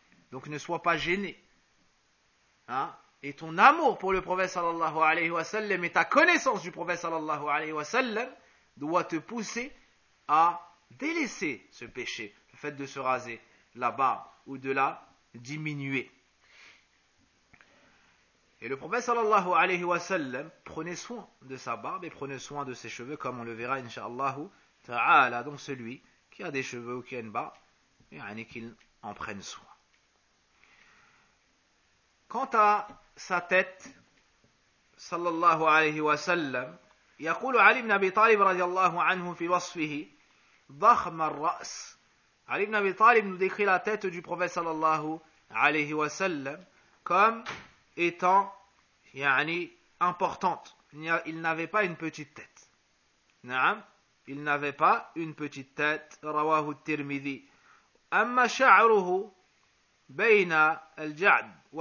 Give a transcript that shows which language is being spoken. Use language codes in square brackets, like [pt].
[fr] Donc ne sois pas gêné. Hein? Et ton amour pour le prophète sallallahu alayhi wa sallam et ta connaissance du prophète sallallahu alayhi wa sallam doit te pousser à délaisser ce péché, le fait de se raser la barbe ou de la diminuer. Et le prophète sallallahu alayhi wa sallam prenait soin de sa barbe et prenait soin de ses cheveux comme on le verra inshallahu ta'ala. Donc celui qui a des cheveux ou qui a une barbe, il y a qu'il en prenne soin. Quant à sa tête, [ar] sallallahu alayhi wa sallam, يقول علي بن أبي طالب رضي الله عنه في وصفه ضخم الرأس. [fr] علي بن أبي طالب nous décrit la tête du prophète sallallahu alayhi wa sallam comme étant يعني, importante. Il n'avait pas une petite tête. نعم, il n'avait pas une petite tête. [ar] رواه الترمذي. أما شعره بين الجعد.